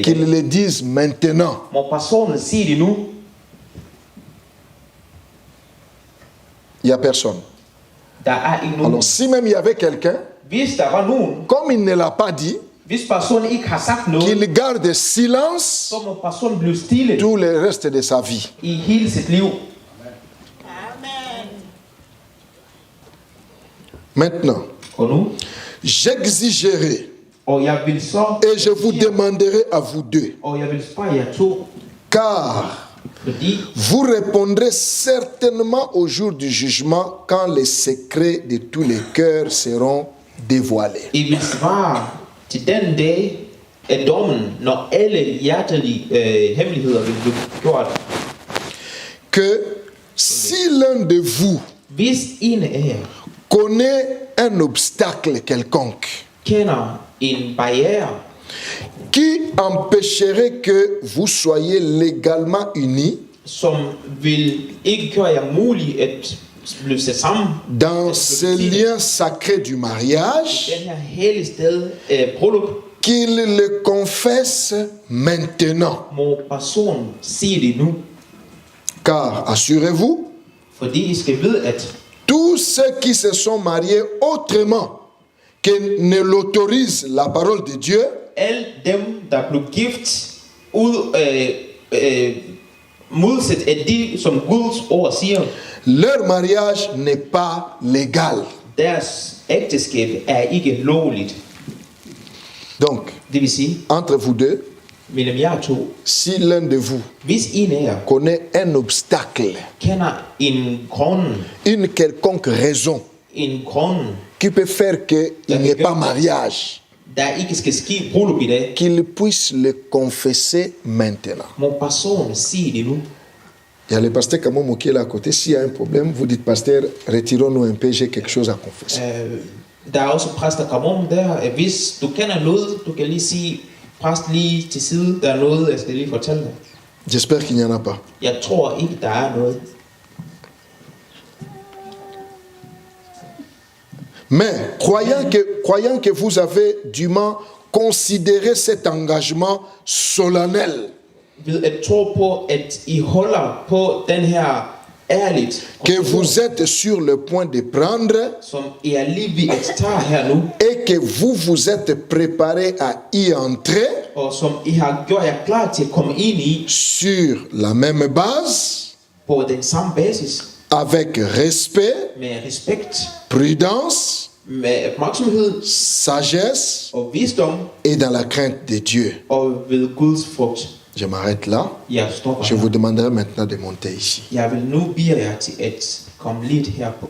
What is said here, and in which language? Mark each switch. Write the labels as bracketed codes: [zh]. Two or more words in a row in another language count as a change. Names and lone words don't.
[fr] Qu'ils [da] dag? [fr] le disent maintenant. [da] Må personen sige det nu? [fr] Il n'y a personne. [da] Der er ikke nogen. [fr] Alors, si même il y avait quelqu'un, [da] Hvis der var nogen, [fr] comme il ne l'a pas dit, [da] hvis personen ikke har sagt noget, [fr] qu'il garde silence [da] så må personen blive stille [fr] tout le reste de sa vie. [da] i hele sit liv. [fr] Maintenant, [da] Og nu, [fr] j'exigerai [da] og jeg vil så, [fr] et je vous demanderai à vous deux, [da] og jeg vil spørge jer to, [fr] car [da] fordi [fr] vous répondrez certainement au jour du jugement quand les secrets de tous les cœurs seront dévoilés. [da] I vil svare til den dag af dommen, når alle hjertelige hemmeligheder vil blive gjort. [fr] que si l'un de vous [da] Hvis en af jer [fr] connaît un obstacle quelconque [da] kender en barriere, [fr] qui empêcherait que vous soyez légalement unis [da] som vil ikke gøre jer muligt at blive sat sammen [fr] dans ce lien sacré du mariage, [da] den her hellige sted bryllup, [fr] qu'il le confesse maintenant. [da] må personen sige det nu. [fr] Car assurez-vous, [da] Fordi I skal vide, at [fr] tous ceux qui se sont mariés autrement que ne l'autorise la parole de Dieu, [da] alle dem, der blev gift modsat af de, som Guds ord siger, [fr] leur mariage n'est pas légal. [da] deres ægteskab er ikke lovligt. [fr] Donc, [da] Det vil sige, [fr] entre vous deux, [da] mellem jer to, [fr] si l'un de vous [da] hvis en af jer [fr] connaît un obstacle, [da] kender en grund, [fr] une quelconque raison qui peut faire qu'il n'y ait pas mariage, [da] der ikke skal ske bryllup i dag, [fr] qu'il puisse le confesser maintenant. [da] må personen sige det nu. [fr] Il y a le pasteur Kamomo qui est là à côté. S'il y a un problème, vous dites, pasteur, retirons-nous un peu, j'ai quelque chose à confesser. [da] Der er også præst, der kommer om der. Hvis du kender noget, du kan lige sige, præst lige til side, der er noget, jeg skal lige fortælle dig. [fr] J'espère qu'il n'y en a pas. [da] Jeg tror ikke, der er noget. [fr] Mais croyant que vous avez dûment considéré cet engagement solennel, [da] Ved at tro på, at I holder på den her ærligt, [fr] que vous êtes sur le point de prendre, [da] som I er lige ved at tage her nu, [fr] et que vous vous êtes préparé à y entrer, [da] og som I har gjort jer klar til at komme ind i, [fr] sur la même base, [da] på den samme basis, [fr] avec respect, [da] med respekt, [fr] prudence, [da] med opmærksomhed, [fr] sagesse [da] og visdom, [fr] et dans la crainte de Dieu. [da] og ved Guds frugt. [fr] Je m'arrête là. [da] Jeg stopper [fr] Je [da] her. [fr] vous demanderai maintenant de monter ici. [da] Jeg vil nu bede jer til at komme lidt herpå.